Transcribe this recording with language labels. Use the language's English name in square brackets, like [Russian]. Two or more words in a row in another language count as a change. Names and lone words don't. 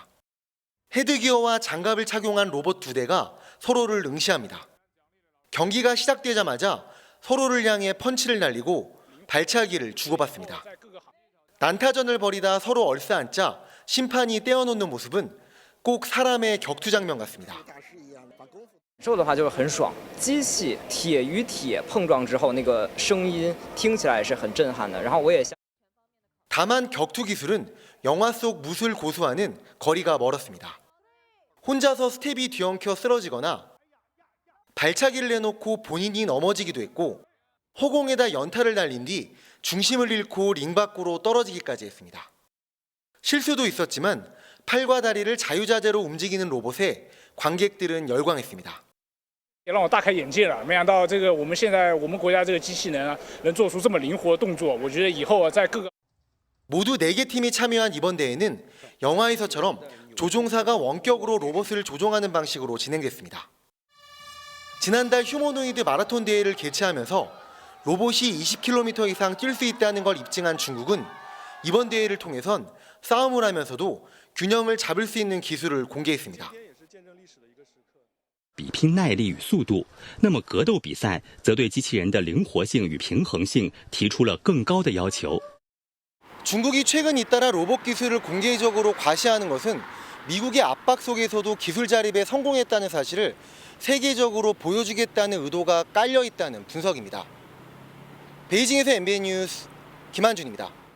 [Korean] 헤드기어와 장갑을 착용한 로봇 2대가 서로를 응시합니다. 경기가 시작되자마자 서로를 향해 펀치를 날리고 발차기를 주고받습니다. 난타전을 벌이다 서로 얼싸안자 심판이 떼어놓는 모습은 꼭 사람의 격투 장면 같습니다. [Chinese] 受的话就是很爽，机器铁与铁碰撞之后，那个声音听起来是很震撼的。然后我也 [Korean] 다만 격투 기술은 영화 속 무술 고수와는 거리가 멀었습니다. 혼자서 스텝이 뒤엉켜 쓰러지거나 발차기를 내놓고 본인이 넘어지기도 했고 허공에다 연타를 날린 뒤 중심을 잃고 링 밖으로 떨어지기까지 했습니다. 실수도 있었지만 팔과 다리를 자유자재로 움직이는 로봇에 관객들은 열광했습니다. [Chinese] 也让我大开眼界了，没想到这个我们现在我们国家这个机器人啊，能做出这么灵活的动作。我觉得以后在各个 [Korean] 모두 4개 팀이 참여한 이번 대회는 영화에서처럼 조종사가 원격으로 로봇을 조종하는 방식으로 진행됐습니다. 지난달 휴머노이드 마라톤 대회를 개최하면서 로봇이 20km 이상 뛸 수 있다는 걸 입증한 중국은 이번 대회를 통해선 싸움을 하면서도 균형을 잡을 수 있는 기술을 공개했습니다. [Chinese] 比拼耐力与速度，那么格斗比赛则对机器人的灵活性与平衡性提出了更高的要求。 [Korean] 중국이 최근 잇따라 로봇 기술을 공개적으로 과시하는 것은 미국의 압박 속에서도 기술 자립에 성공했다는 사실을 세계적으로 보여주겠다는 의도가 깔려 있다는 분석입니다. 베이징에서 MBN 뉴스 김한준입니다.